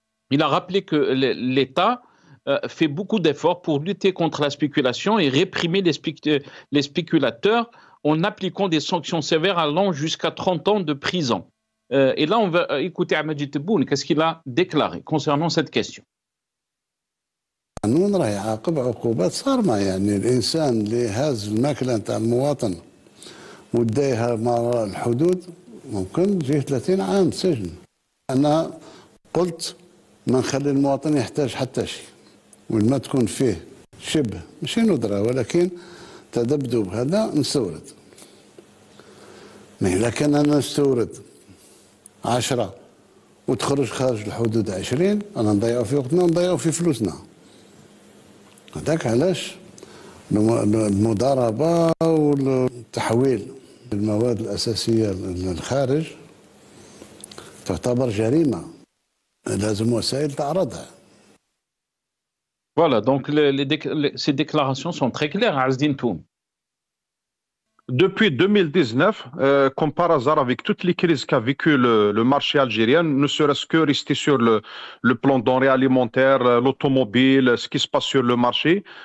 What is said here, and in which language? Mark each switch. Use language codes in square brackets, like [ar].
[fr] Il a rappelé que l'État fait beaucoup d'efforts pour lutter contre la spéculation et réprimer les spéculateurs en appliquant des sanctions sévères allant jusqu'à 30 ans de prison. Et là, on va écouter Ahmed Tebboune, qu'est-ce qu'il a déclaré concernant cette question. [ar] القانون راه يعاقب عقوبات صارمه، يعني الانسان اللي هاز الماكله نتاع المواطن ودايها ما الحدود ممكن تجيه 30 عام سجن. انا قلت ما نخلي المواطن يحتاج حتى شيء، وين ما تكون فيه شبه ماشي ندره ولكن تذبذب هذا نستورد. ما اذا كان انا نستورد 10 وتخرج خارج الحدود 20، انا نضيعوا في وقتنا ونضيعوا في فلوسنا. هذاك علاش المضاربه والتحويل المواد الاساسيه للخارج تعتبر جريمه، لازم وسائل تعرضها. [fr] Voilà, donc ces déclarations sont très claires, Azdine Toumi. Depuis 2019, comme par hasard, avec toutes les crises qu'a vécu le marché algérien, ne serait-ce que rester sur le plan denrées alimentaires, l'automobile, ce qui se passe sur le marché,